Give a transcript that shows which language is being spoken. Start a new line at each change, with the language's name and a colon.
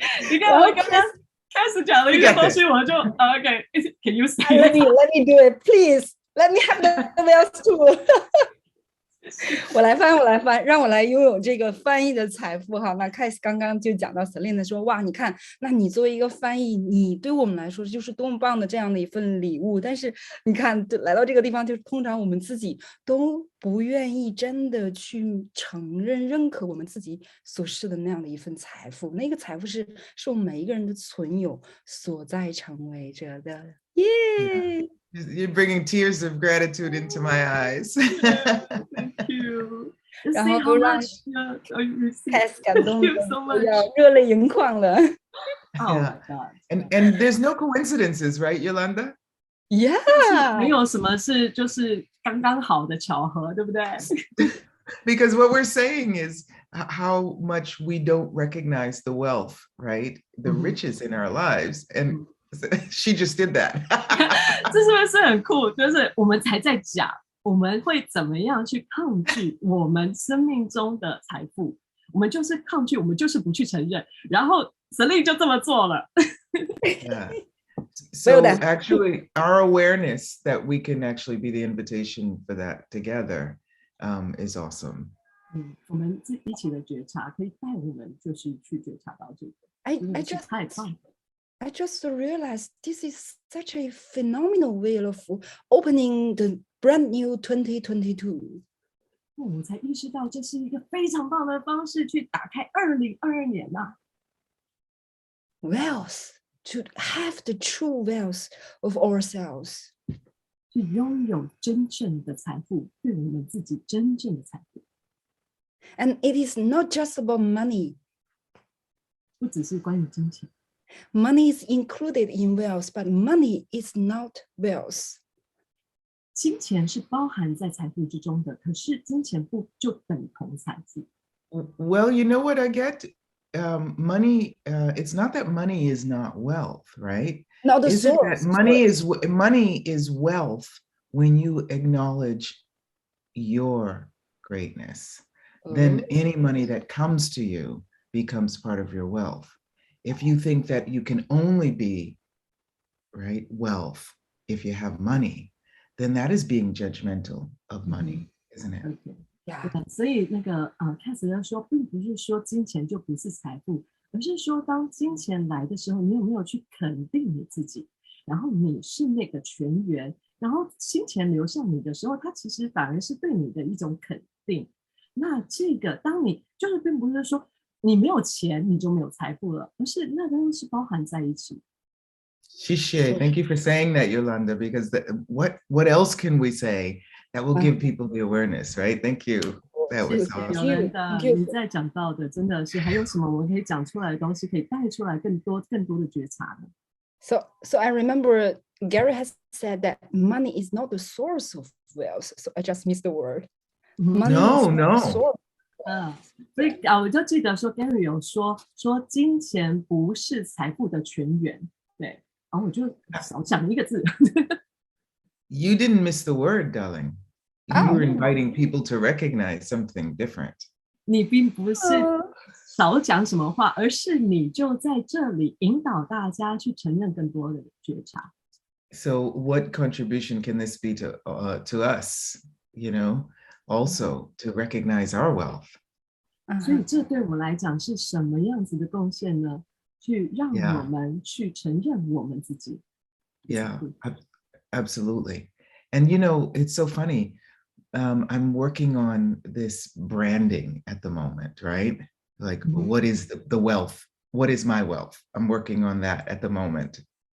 Chinese: 你看我刚刚开始讲了一个东西，我就OK.
English: Can you say? Let me do it, please. Let me have the wealth too.
Chinese: 我来翻，让我来拥有这个翻译的财富哈。那 Kass 刚刚就讲到 Selina 说，哇，你看，那你作为一个翻译，你对我们来说就是多么棒的这样的一份礼物。但是你看，来到这个地方，就是通常我们自己都不愿意真的去认可我们自己所是的那样的一份财富。那个财富是我们每一个人的存有所在成为着的。耶！
English: You're bringing tears of gratitude into my eyes. Thank you.
Chinese: 然后都让 Kass 感动的要热泪盈眶了。
English: Oh my God. And there's no coincidences, right, Yolanda? Yeah.
Chinese: 没有什么是就是刚刚好的巧合，对不对？
English: Because what we're saying is how much we don't recognize the wealth, right? The riches in our lives. And she just did that.
Chinese: 这是不是很酷？就是我们才在讲我们会怎么样去抗拒我们生命中的财富，我们就是抗拒，我们就是不去承认，然后 Selina 就这么做了。 Yeah.
English: So actually, our awareness that we can actually be the invitation for that together is awesome.
Chinese: 我们一起的觉察可以带我们就是去觉察到这个。
English: I just
Chinese: 太棒了。
English: I just realized this is such a phenomenal way of opening the brand new 2022.
Chinese: 我才意识到这是一个非常棒的方式去打开2022年呐。
English: Wealth, to have the true wealth of ourselves.
Chinese: 去拥有真正的财富，对我们自己真正的财富。
English: And it is not just about money.
Chinese: 不只是关于金钱。
English: Money is included in wealth, but money is not wealth.
Chinese: 金钱是包含在财富之中的，可是金钱不就等同财富。
English: Well, you know what I get? Money, it's not that money is not wealth, right? Not the Is it source. that money is wealth when you acknowledge your greatness. Then any money that comes to you becomes part of your wealth. If you think that you can only be, right, wealth if you have money, then that is being judgmental of money, isn't it? Yeah.
Chinese: 所以那个Kass在说，并不是说金钱就不是财富，而是说当金钱来的时候，你有没有去肯定你自己，然后你是那个泉源，然后金钱流向你的时候，它其实反而是对你的一种肯定。那这个当你就是并不是说你没有钱你就没有财富了，而是那东西是包含在一起。
English: Shishe, thank you for saying that, Yolanda, because what else can we say that will give people the awareness, right? Thank you. That was awesome.
Chinese: 你在讲到的真的是还有什么我们可以讲出来的东西，可以带出来更多的觉察呢？
English: So I remember Gary has said that money is not the source of wealth. So I just missed the word. Money No, is not no. the source.
Chinese: 所以我就记得说 Gary 有说金钱不是财富的泉源，对，然后我就少讲一个字。
English: You didn't miss the word, darling. You were inviting people to recognize something different.
Chinese: 你并不是少讲什么话，而是你就在这里引导大家去承认更多的觉察。
English: So what contribution can this be to us, you know, also to recognize our wealth?
Chinese: 所以这对我们来讲是什么样子的贡献呢？去让我们去承认我们自己。
English: Yeah, absolutely. And you know, it's so funny. I'm working on this branding at the moment, right? Like, what is the wealth? What is my wealth? I'm working on that at the moment.